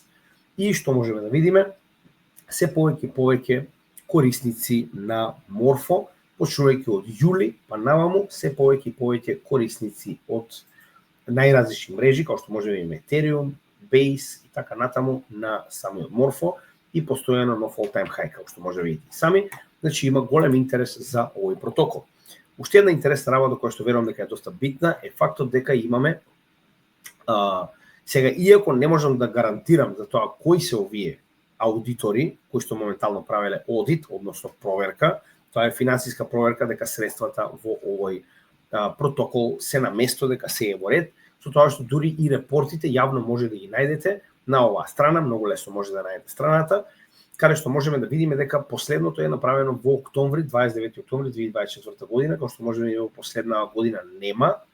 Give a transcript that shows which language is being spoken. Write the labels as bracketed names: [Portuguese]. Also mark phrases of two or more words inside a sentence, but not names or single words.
[Macedonian] И што можеме да видиме, се повеќе корисници на Morpho, почнувајќи од јули па наваму, се повеќе корисници од најразлични мрежи, како што може да видиме Ethereum, Base и така натаму на самиот Morpho и постојано нов [English] all-time high, [Macedonian] како што може да видите сами. Значи има голем интерес за овој протокол. Уште една интересна работа која што верувам дека е доста битна е фактот дека имаме сега, иако не можам да гарантирам за тоа кои се овие аудитори кои што моментално правеле аудит, односно проверка, тоа е финансиска проверка дека средствата во овој протокол се на место, дека се е во ред, со тоа што дури и репортите јавно може да ги најдете на оваа страна, многу лесно може да најдете страната, каде што можеме да видиме дека последното е направено во октомври, 29 октомври 2024 година, како што можеме да видиме во последна година нема,